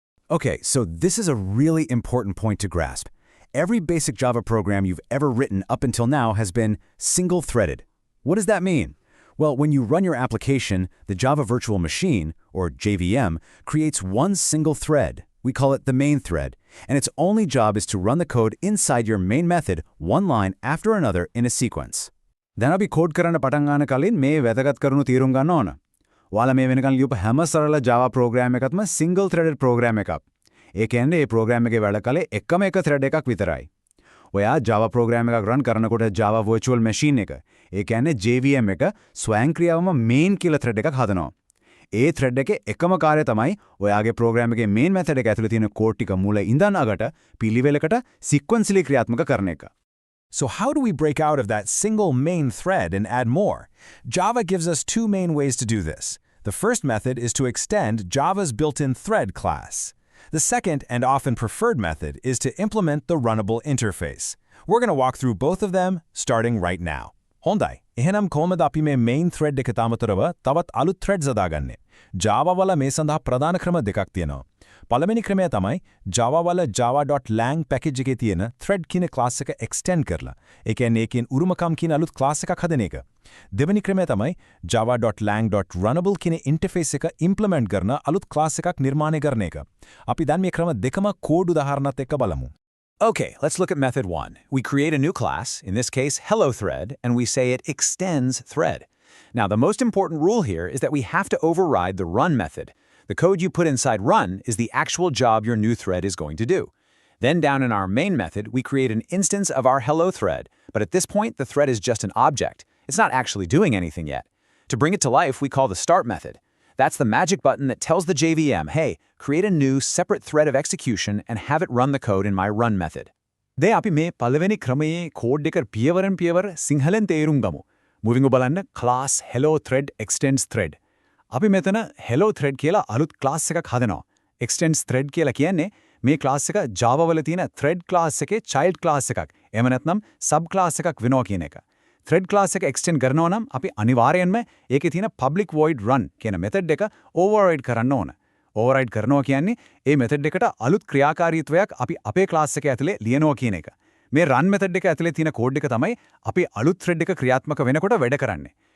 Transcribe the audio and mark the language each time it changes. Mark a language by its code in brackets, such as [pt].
[en] Okay, so this is a really important point to grasp. Every basic Java program you've ever written up until now has been single-threaded. What does that mean? Well, when you run your application, the Java Virtual Machine, or JVM, creates one single thread. We call it the main thread, and its only job is to run the code inside your main method, one line after another in a sequence. [si] දැන් අපි code කරන්න පටන් ගන්න කලින් මේ වැදගත් කරුණු තීරුම් ගන්න ඕන. ඔයාලා මේ වෙනකන් ලියපු හැම සරල Java program එකක්ම single threaded program එකක්. ඒ කියන්නේ මේ program එකේ වැඩ කලේ එකම එක thread එකක් විතරයි. ඔයා Java program එකක් run කරනකොට Java Virtual Machine එක, ඒ කියන්නේ JVM එක ස්වයංක්‍රීයවම main කියලා thread එකක් හදනවා. ඒ thread එකේ එකම කාර්යය තමයි ඔයාගේ program එකේ main method එක ඇතුලේ තියෙන code ටික මුල ඉඳන් අගට පිළිවෙලකට sequentially ක්‍රියාත්මක කරන එක. [en] So how do we break out of that single main thread and add more? Java gives us two main ways to do this. The first method is to extend Java's built-in thread class. The second and often preferred method is to implement the runnable interface. We're going to walk through both of them starting right now. [si] හොඳයි. එහෙනම් කොහොමද අපි මේ main thread එක තමතරව තවත් අලුත් threads හදාගන්නේ? Java වල මේ සඳහා ප්‍රධාන ක්‍රම දෙකක් තියෙනවා. පළවෙනි ක්‍රමය තමයි Java වල java.lang package එකේ තියෙන thread කියන class එක extend කරලා. ඒ කියන්නේ ඒකෙන් උරුමකම් කියන අලුත් class එකක් හදන එක. දෙවෙනි ක්‍රමය තමයි java.lang.runnable කියන interface එක implement කරන අලුත් class එකක් නිර්මාණය කරන එක. අපි දැන් මේ ක්‍රම දෙකම කෝඩ් උදාහරණات එක්ක බලමු. [en] Okay, let's look at method 1. We create a new class, in this case HelloThread, and we say it extends thread. Now, the most important rule here is that we have to override the run method. The code you put inside run is the actual job your new thread is going to do. Then down in our main method, we create an instance of our hello thread, but at this point, the thread is just an object. It's not actually doing anything yet. To bring it to life, we call the start method. That's the magic button that tells the JVM, hey, create a new separate thread of execution and have it run the code in my run method. [si] දැන් අපි මේ පළවෙනි ක්‍රමයේ code එක පියවරෙන් පියවර සිංහලෙන් තේරුම් ගමු. Moving බලන්න class hello thread extends thread. අපි මෙතන hello thread කියලා අලුත් class එකක් හදනවා. extends thread කියලා කියන්නේ මේ class එක Java වල තියෙන thread class එකේ child class එකක්. එහෙම නැත්නම් sub class එකක් වෙනවා කියන එක. thread class එක extend කරනවා නම් අපි අනිවාර්යයෙන්ම ඒකේ තියෙන public void run කියන method එක override කරන්න ඕන. override කරනවා කියන්නේ ඒ method එකට අලුත් ක්‍රියාකාරීත්වයක් අපි අපේ class එකේ ඇතුලේ ලියනවා කියන එක. මේ run method එක ඇතුලේ තියෙන code එක තමයි අපි අලුත් thread එක ක්‍රියාත්මක වෙනකොට වැඩ කරන්නේ.